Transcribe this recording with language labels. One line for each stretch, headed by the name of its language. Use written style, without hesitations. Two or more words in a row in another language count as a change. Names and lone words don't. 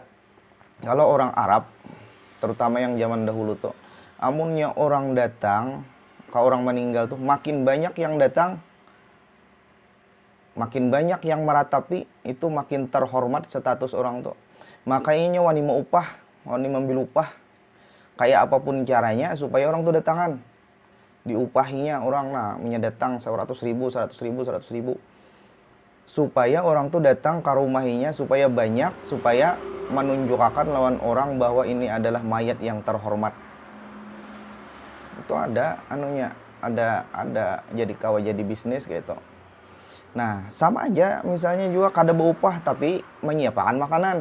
Banjar: Kalau orang Arab, terutama yang zaman dahulu tuh, amunnya orang datang, kalau orang meninggal tuh makin banyak yang datang, makin banyak yang meratapi, itu makin terhormat status orang tuh. Makanya wani mau upah, wani membil upah, kayak apapun caranya supaya orang tuh datangan. Diupahinya orang datang 100.000, 100.000, 100.000. Supaya orang tuh datang ke rumahinya, supaya banyak, supaya menunjukkan lawan orang bahwa ini adalah mayat yang terhormat. Itu ada anunya, ada jadi jadi bisnis gitu. Nah, sama aja misalnya juga kada berupah tapi menyiapkan makanan.